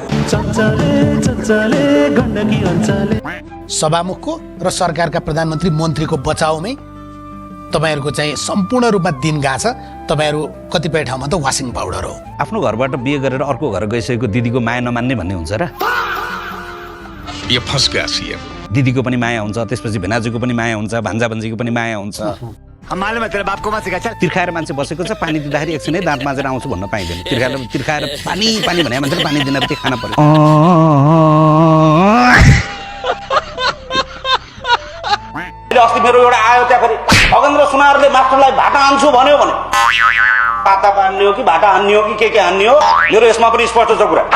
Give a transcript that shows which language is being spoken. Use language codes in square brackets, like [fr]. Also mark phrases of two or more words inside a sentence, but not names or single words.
[ne] सभामुखको र सरकारका प्रधानमन्त्री मन्त्रीको बचाउमै तपाईहरूको चाहिँ सम्पूर्ण रूपमा दिन गएको छ। तपाईहरू कतिपय ठाउँमा त [en] washing powder [ne] हो। आफ्नो घरबाट बिहे गरेर अर्को घर गइसकेको दिदीको माया नमान्ने भन्ने हुन्छ र? [hi] यो फस गया सीएम। [ne] दिदीको पनि माया हुन्छ, त्यसपछि भेनाजुको पनि माया हुन्छ, भान्जा भान्जीको पनि माया हुन्छ। तिर्खाएर मान्छे बसेको छ, पानी दिँदाखेरि एकछिनै दाँत माझेर आउँछु भन्न पाइँदैन। तिर्खाएर पानी पानी भने मान्छेले पानी दिन पनि खान पर्यो। अस्ति मेरो एउटा आयो त्यहाँ फेरि खगेन्द्र सुनारले मास्टरलाई भाटा हान्छु भन्यो भने पाता हान्ने हो कि भाटा हान्ने हो कि के हान्ने हो, मेरो यसमा पनि स्पष्ट छ कुरा।